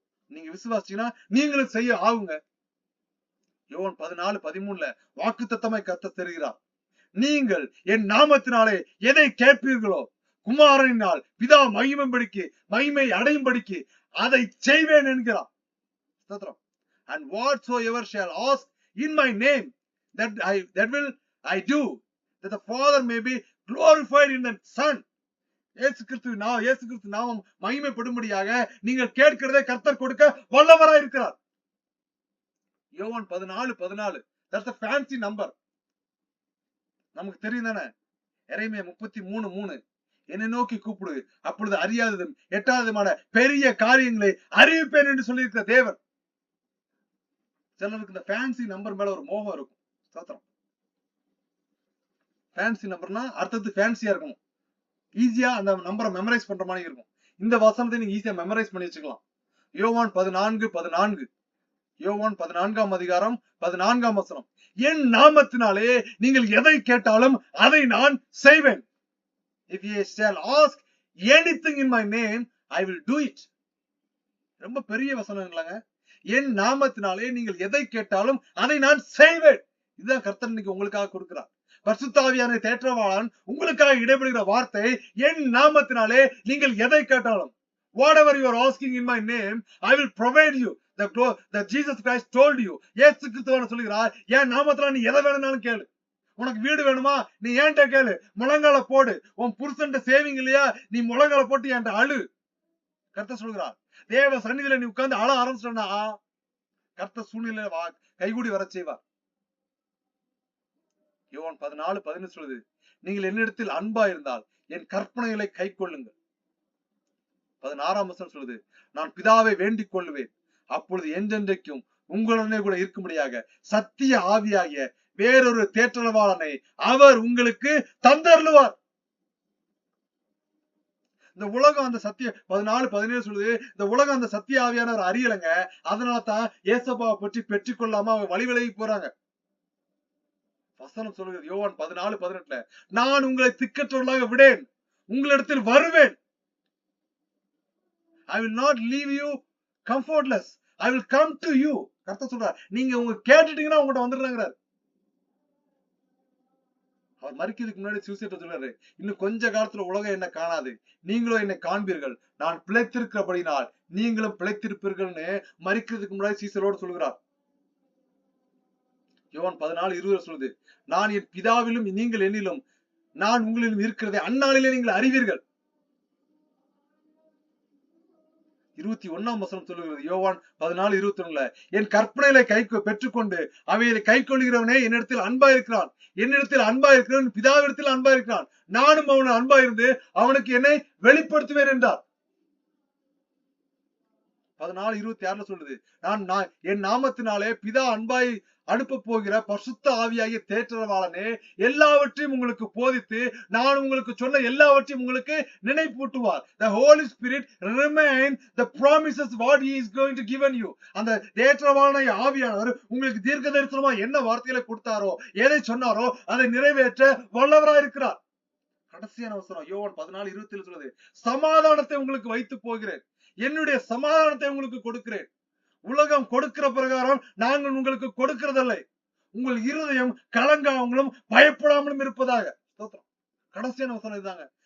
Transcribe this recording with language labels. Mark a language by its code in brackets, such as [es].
[ta] நீங்க விசுவாசிச்சீங்கன்னா நீங்களும் செய்ய ஆகுங்க. யோவான் 14:13 வாக்குத்தத்தமாய் கர்த்தர் தருகிறார், நீங்கள் என் நாமத்தினாலே எதை கேட்பீர்களோ குமாரனினால் பிதா மகிமை அடையும்படிக்கு அதை செய்வேன் என்கிறார். [en] And whatsoever shall ask in my name that will I do, that the Father may be glorified in the Son. [ta] இயேசு கிறிஸ்து நாமம் மகிமைப்படும்படியாக நீங்கள் கேட்கிறதை கர்த்தர் கொடுக்க வல்லவராய் இருக்கிறார். [en] யோவான் 14:14 that's a fancy number. [ta] நமக்கு தெரியும் தானே. எரேமியா 33:3 என்னை நோக்கி கூப்பிடு, அப்பொழுது அறியாததும் எட்டாததுமான பெரிய காரியங்களை அறிவிப்பேன் என்று சொல்லியிருக்கிற தேவன். சிலருக்கு இந்த ஃபேன்சி நம்பர் மேல ஒரு மோகம் இருக்கும். சத்திரம் ஃபேன்சி நம்பர்னா அர்த்தத்து ஃபேன்சியா இருக்கும், ஈஸியா அந்த நம்பரை மெமரைஸ் பண்ற மாதிரி இருக்கும். இந்த வசனத்தை நீங்க ஈஸியா மெமரைஸ் பண்ணி வச்சுக்கலாம். யோவான் 14:14 யோவான் 14:14 என் நாமத்தினாலே நீங்கள் எதை கேட்டாலும் அதை நான் செய்வேன். [en] If ye shall ask anything in my name, I will do it. [ta] ரொம்ப பெரிய வசனங்களாங்க. என் நாமத்தினாலே நீங்கள் எதை கேட்டாலும் அதை நான் செய்வேன். இதுதான் கர்த்தர் இன்னைக்கு உங்களுக்காக கொடுக்கிறார். பரிசுத்த ஆவியான தேற்றவாளன் உங்களுக்காக இடைபெறுகிற வார்த்தை, என் நாமத்தினாலே நீங்கள் எதை கேட்டாலும், [en] whatever you are asking in my name, I will provide you. The Jesus Christ told you. [ta] இயேசு கிறிஸ்து சொல்லுகிறார், என் நாமத்தினால நீ எதை வேணும்னாலும் கேளு. உனக்கு வீடு வேணுமா, நீ ஏன்ட்ட கேளு, முழங்கால போடு. உன் புருஷன்ட்ட சேவிங் இல்லையா, நீ முழங்கால போட்டு என்கிட்ட அழு. கர்த்தர் சொல்கிறார், தேவ சன்னிதியில நீ உட்கார்ந்து அழ ஆரம்பிச்சிட்டா கர்த்தர் சூழ்நிலை கைகூடி வர செய்வார். யோவான் 14:15 சொல்லுது, நீங்கள் என்னிடத்தில் அன்பா இருந்தால் என் கற்பனைகளை கை கொள்ளுங்கள். 16 சொல்லுது, நான் பிதாவை வேண்டிக் கொள்ளுவேன், அப்பொழுது என்றென்றைக்கும் உங்களுடனே கூட இருக்கும்படியாக சத்திய ஆவியாகிய வேறொரு தேற்றவாளனை அவர் உங்களுக்கு தந்தருளுவார். இந்த உலகம் அந்த சத்திய 14:17 சொல்லுது, இந்த உலகம் அந்த சத்திய ஆவியானவர் அறியலைங்க, அதனாலதான் ஏசப்பாவை பற்றி பெற்றுக்கொள்ளாம அவங்க வழி விலகி போறாங்க. வசனம் சொல்லுகிறது யோவான் 14:18 நான் உங்களை திக்கற்றவர்களாக விடேன், உங்களிடத்தில் வருவேன். [en] I will not leave you comfortless, I will come to you. [ta] கர்த்தர் சொல்றார், நீங்க உங்க கேட்டுட்டீங்கன்னா உங்கள்ட்ட வந்துடுறாங்கிறார். அவர் மரிக்கிறதுக்கு முன்னாடி சுவிசேஷத்தை சொல்றாரு, இன்னும் கொஞ்ச காலத்துல உலகம் என்ன காணாது, நீங்களும் என்னை காண்பீர்கள், நான் பிழைத்திருக்கிறபடினால் நீங்களும் பிழைத்திருப்பீர்கள்னு மரிக்கிறதுக்கு முன்னாடி சீசரோடு சொல்கிறார். யோவான் 14:20 சொல்லுது, நான் என் பிதாவிலும் நீங்கள் என்னிலும் நான் உங்களிலும் இருக்கிறதை அந்நாளிலே நீங்கள் அறிவீர்கள். 21 சொல்லுகிறது யோவான் 14:21 என் கற்பனைகளை பெற்றுக்கொண்டு அவைகளை கை கொள்கிறவனே என்னிடத்தில் அன்பா இருக்கிறான், என்னிடத்தில் அன்பா இருக்கிறவன் பிதாவிடத்தில் அன்பா இருக்கிறான், நானும் அவனை அன்பா இருந்து அவனுக்கு என்னை வெளிப்படுத்துவேன் என்றார். 14:26 சொல்லுது, நான் என் நாமத்தினாலே பிதா அன்பாய் அனுப்ப போகிற பரிசுத்த ஆவியாகிய தேற்றரவாளனே எல்லாவற்றையும் உங்களுக்கு போதித்து நான் உங்களுக்கு சொன்ன எல்லாவற்றையும் உங்களுக்கு நினைப்பூட்டுவார். [en] The Holy Spirit remain the promises what he is going to given you. [ta] அந்த தேற்றரவாளனாகிய ஆவியானவர் உங்களுக்கு தீர்க்க தரிசனமா என்ன வார்த்தைகளை கொடுத்தாரோ எதை சொன்னாரோ அதை நிறைவேற்ற வல்லவராய் இருக்கிறார். கடைசியான வசனம் யோவான் 14:27 சொல்லுது, சமாதானத்தை உங்களுக்கு வைத்து போகிறேன், என்னுடைய சமாதானத்தை உங்களுக்கு கொடுக்கிறேன். உலகம் கொடுக்கிற பிரகாரம் நாங்கள் உங்களுக்கு கொடுக்கிறதில்லை. உங்கள் இருதயம் கலங்காமலும் பயப்படாமலும் இருப்பதாக. கடைசியான வசனம் இதுதாங்க.